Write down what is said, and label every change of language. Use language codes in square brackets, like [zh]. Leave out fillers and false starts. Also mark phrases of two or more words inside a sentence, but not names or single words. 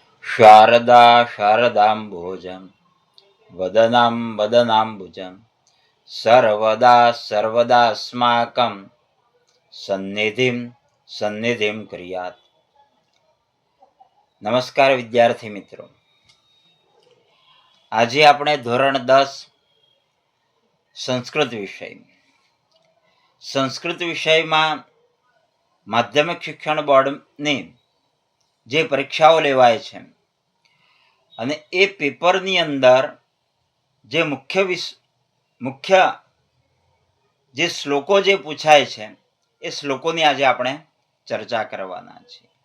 [sa] शारदा शारदाम्बोजं वदनां वदनाम्बुजं सर्वदा सर्वदास्माकं सन्निधिं सन्निधिं कुर्यात्। [gu] નમસ્કાર વિદ્યાર્થી મિત્રો, આજે આપણે ધોરણ 10 સંસ્કૃત વિષયમાં માધ્યમિક શિક્ષણ બોર્ડની જે પરીક્ષાઓ લેવાય છે અને એ પેપરની અંદર જે મુખ્ય જે શ્લોકો જે પૂછાય છે એ શ્લોકોની આજે આપણે ચર્ચા કરવાના છીએ.